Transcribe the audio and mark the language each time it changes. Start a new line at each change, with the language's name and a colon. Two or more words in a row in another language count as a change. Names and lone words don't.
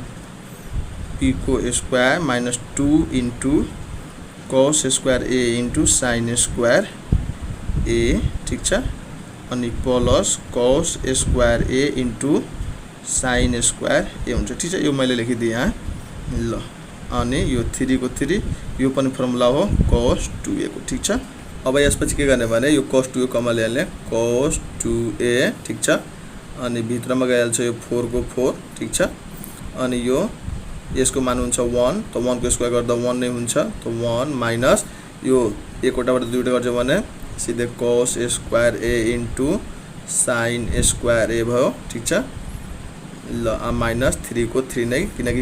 Nepali: को
English: square minus 2 into cos square a into sin square a
Nepali: ठीक छ अनि
English: plus cos square a into sin square a
Nepali: हुन्छ ठीक छ यो मैले लेखिदिए यहाँ ल अनि यो 3 को 3 यो पनि फर्मुला हो cos 2a को ठीक छ अब यसपछि के गर्ने भने यो cos 2a कमालिहाल्ने cos 2a ठीक छ अनि भित्रमा गइहाल्छ यो 4 को 4 ठीक छ अनि यो यसको मान हुन्छ 1 त 1 को स्क्वायर गर्दा 1 नै हुन्छ त 1 माइनस यो एकवटाबाट दुईटा गर्छ भने सिधै
English: cos square a into sin square a
Nepali: भयो ठीक छ ल माइनस 3 को 3 नै किनकि